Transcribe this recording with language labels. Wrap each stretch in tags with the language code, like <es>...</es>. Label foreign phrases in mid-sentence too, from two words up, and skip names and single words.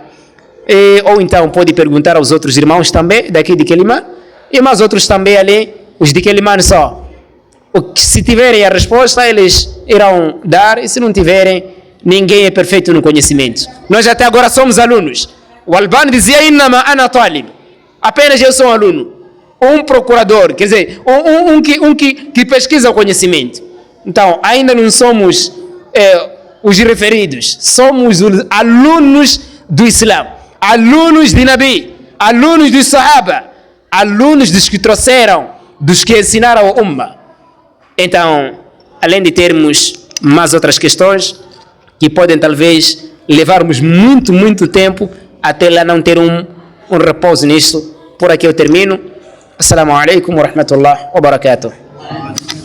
<pt>Ou então pode perguntar aos outros irmãos também, daqui de Quelimane, e mais outros também ali, os de Quelimane só. Se tiverem a resposta, eles irão dar, e se não tiverem, ninguém é perfeito no conhecimento. Nós até agora somos alunos. O Albani dizia,</pt> <ar>إنما أنا طالب,</ar> <pt>apenas eu sou um aluno. Um procurador, quer dizer, que pesquisa o conhecimento. Então, ainda não somos os referidos, somos os alunos do Islã, alunos de Nabi, alunos dos Sahaba, alunos dos que trouxeram, dos que ensinaram a Ummah. Então, além de termos mais outras questões que podem talvez levarmos muito, muito tempo até lá não ter um repouso nisso, por aqui eu termino.</pt> <ar>السلام عليكم ورحمة الله وبركاته.</ar> <pt>Obrigado.</pt>